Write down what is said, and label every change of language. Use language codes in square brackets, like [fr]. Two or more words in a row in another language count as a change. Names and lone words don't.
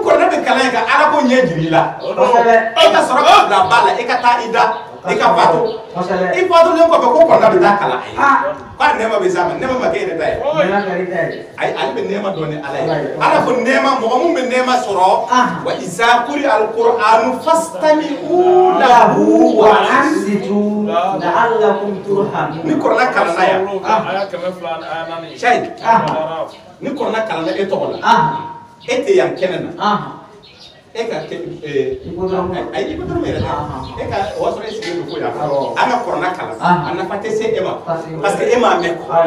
[bm] kɔrɔna bɛ kalan ka Ala ko ɲɛ jiri i la e ka sɔrɔ ka bila ba la e ka taa i da i ka fato i fatulen kɔfɛ ko kɔrɔna bɛ taa kalan k'a nɛɛma bɛ s'a ma nɛɛma ma kɛ e yɛrɛ ta ye ayi ale bɛ nɛɛma dɔn ni Ala ye Ala ko nɛɛma mɔgɔ mun bɛ nɛɛma sɔrɔ [ar] وإذا قرئ القرآن فاستمعوا له وأنصتوا لعلكم ترحمون [bm] ni kɔrɔna kalanna yan aya 200 Sayi ni kɔrɔna kalanna e tɔgɔ la e tɛ yan kɛnɛ na e ka ayi i bɛ dɔrɔn yɛrɛ dɛ e ka o y'a sɔrɔ e sigilen don ko yan an ka kɔrɔna kalan a nafa tɛ se e ma [fr] parce que [bm] e m'a mɛn